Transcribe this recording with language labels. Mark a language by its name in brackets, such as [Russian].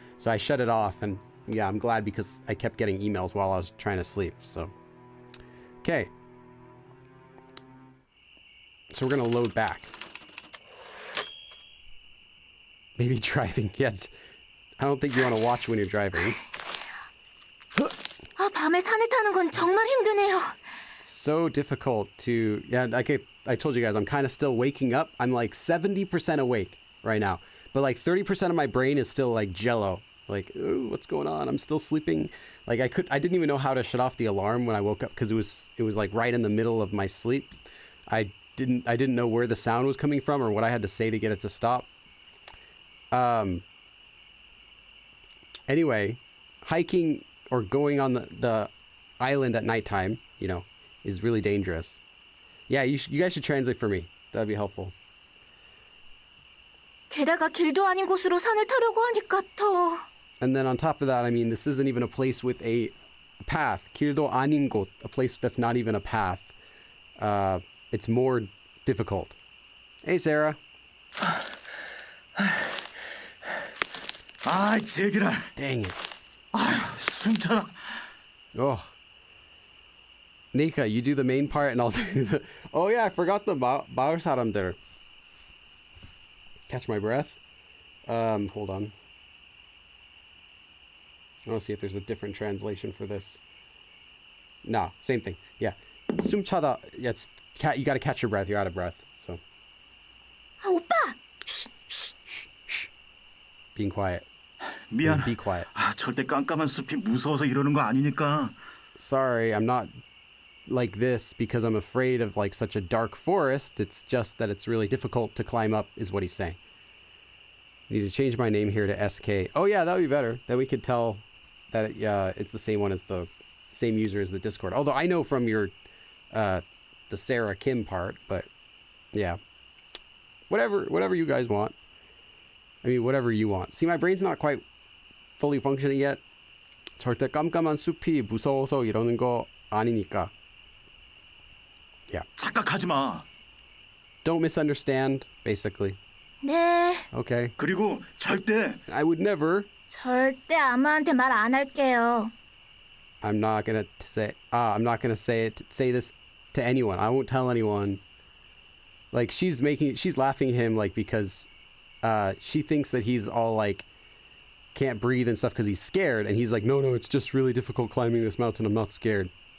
[English] So I shut it off, and yeah, I'm glad, because I kept getting emails while I was trying to sleep. So, okay. So we're gonna load back. Maybe driving. Yeah, I don't think you want to watch when you're driving. [Korean] 밤에 산을 타는 건 정말 힘드네요. [English] So difficult to, yeah, I told you guys, I'm kind of still waking up. I'm like 70% awake right now, but like 30% of my brain is still like jello. Like, ooh, what's going on? I'm still sleeping. Like I didn't even know how to shut off the alarm when I woke up, because it was like right in the middle of my sleep. I didn't know where the sound was coming from or what I had to say to get it to stop. Anyway, hiking or going on the island at nighttime, you know, is really dangerous. Yeah, you guys should translate for me. That'd be helpful. [Korean] 게다가 길도 아닌 곳으로 산을 타려고 하니까 더. [English] And then on top of that, I mean, this isn't even a place with a path. [Korean] 길도 아닌 곳, [English] a place that's not even a path. It's more difficult. Hey, Sarah. [Korean] 아, 제기라. [English] Dang it. [Korean] 아휴, 숨차라. [English] Oh. Nika, you do the main part and I'll do the... Oh yeah, I forgot the [Korean] 마을 사람들. [English] Catch my breath. Hold on. I want to see if there's a different translation for this. No, same thing. Yeah. [Korean] 숨차다. [English] Yeah, you got to catch your breath. You're out of breath. So. [Korean] 아, 오빠. [English] Shh. Being quiet. [Korean] 미안. [English] Be quiet. [Korean] 아, 절대 깜깜한 숲이 무서워서 이러는 거 아니니까. [English] Sorry, I'm not like this because I'm afraid of like such a dark forest. It's just that it's really difficult to climb up, is what he's saying. I need to change my name here to SK. Oh yeah, that would be better. Then we could tell that it's the same one as the same user as the Discord. Although I know from your the Sarah Kim part, but yeah, whatever you guys want. I mean, whatever you want. See, my brain's not quite fully functioning yet. [Korean] 절대 깜깜한 숲이 무서워서 이러는 거 아니니까. 착각하지 마. [English] Don't misunderstand, basically. [Korean] 네, [English] Okay. [Korean] 그리고 절대 [English] I would never. [Korean] 절대 아무한테 말 안 할게요. [English] I'm not gonna say this to anyone. I won't tell anyone. Like she's laughing at him like because she thinks that he's all like can't breathe and stuff because he's scared, and he's like, no, it's just really difficult climbing this mountain. I'm not scared.